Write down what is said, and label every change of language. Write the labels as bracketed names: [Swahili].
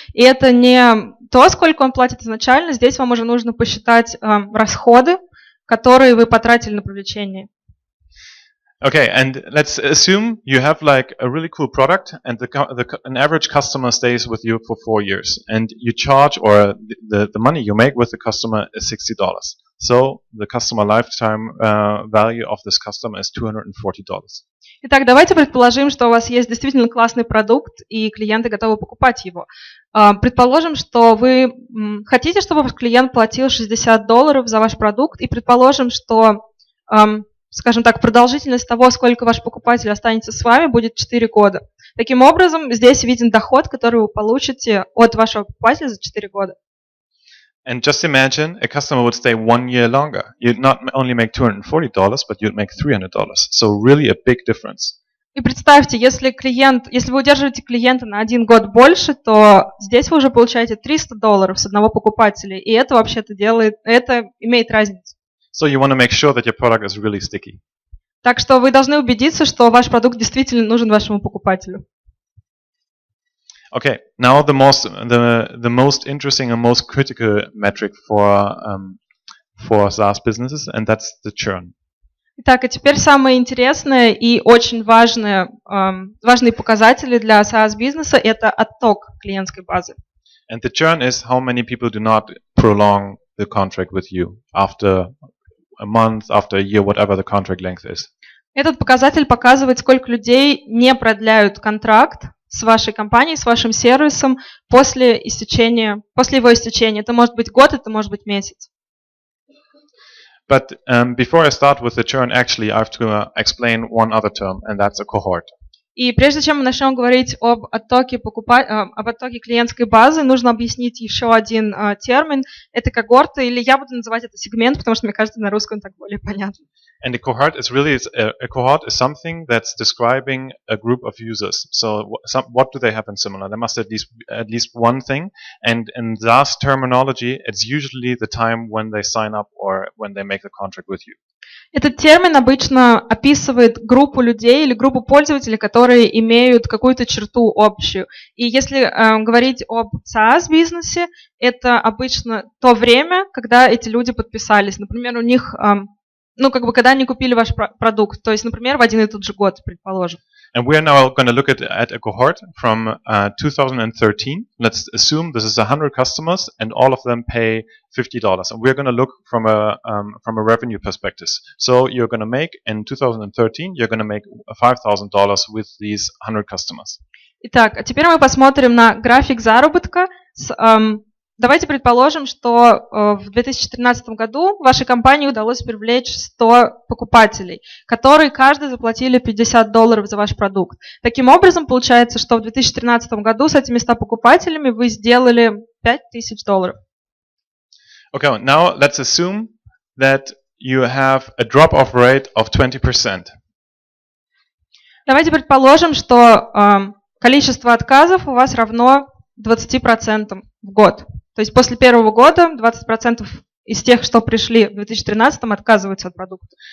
[Russian] И это не то, сколько он платит изначально, здесь вам уже нужно посчитать расходы, которые вы потратили на привлечение. [English] Okay, and let's assume you have like a really cool product, and an average customer stays with you for 4 years, and you charge, or the money you make with the customer is $60. So the customer lifetime value of this customer is $240. [Russian] Итак, давайте предположим, что у вас есть действительно классный продукт, и клиенты готовы покупать его. Предположим, что вы хотите, чтобы ваш клиент платил $60 за ваш продукт, и предположим, что, скажем так, продолжительность того, сколько ваш покупатель останется с вами, будет 4 года. Таким образом, здесь виден доход, который вы получите от вашего покупателя за 4 года. [English] And just imagine a customer would stay 1 year longer. You'd not only make $240, but you'd make $300. So really a big difference. [Russian] И представьте, если вы удерживаете клиента на 1 год больше, то здесь вы уже получаете $300 с одного покупателя, и это вообще-то имеет разницу. [English] So you want to make sure that your product is really sticky. [Russian] Так что вы должны убедиться, что ваш продукт действительно нужен вашему покупателю. [English] Okay, now the most interesting and most critical metric for SaaS businesses, and that's the churn. [Russian] Итак, и теперь самое интересное и очень важные показатели для SaaS-бизнеса – это отток клиентской базы. [English] And the churn is how many people do not prolong the contract with you after a month, after a year, whatever the contract length is. [Russian] Этот показатель показывает, сколько людей не продляют контракт с вашей компанией, с вашим сервисом после его истечения. Это может быть год, это может быть месяц. [English] But before I start with the churn, actually, I have to explain one other term, and that's a cohort. [Russian] И прежде чем мы начнем говорить об оттоке клиентской базы, нужно объяснить еще один термин. Это когорта, или я буду называть это сегмент, потому что мне кажется, на русском так более понятно. [English] And a cohort is really a cohort is something that's describing a group of users. So what do they have in similar? They must at least one thing. And in SaaS terminology, it's usually the time when they sign up or when they make the contract with you. [Russian] Этот термин обычно описывает группу людей или группу пользователей, которые имеют какую-то черту общую. И если говорить об SaaS-бизнесе, это обычно то время, когда эти люди подписались. Например, у них, когда они купили ваш продукт, то есть, например, в один и тот же год, предположим. [English] And we are now going to look at a cohort from 2013. Let's assume this is 100 customers and all of them pay $50. And we're going to look from a revenue perspective. So you're going to make, in 2013, you're going to make $5,000 with these 100 customers. [Russian] Итак, а теперь мы посмотрим на график заработка. Давайте предположим, что в 2013 году вашей компании удалось привлечь 100 покупателей, которые каждый заплатили $50 за ваш продукт. Таким образом, получается, что в 2013 году с этими 100 покупателями вы сделали $5000. [English] Okay, now let's assume that you have a drop-off rate of 20%. [Russian] Давайте предположим, что количество отказов у вас равно 20% в год. То есть после первого года 20% из тех, что пришли в 2013, отказываются от продукта.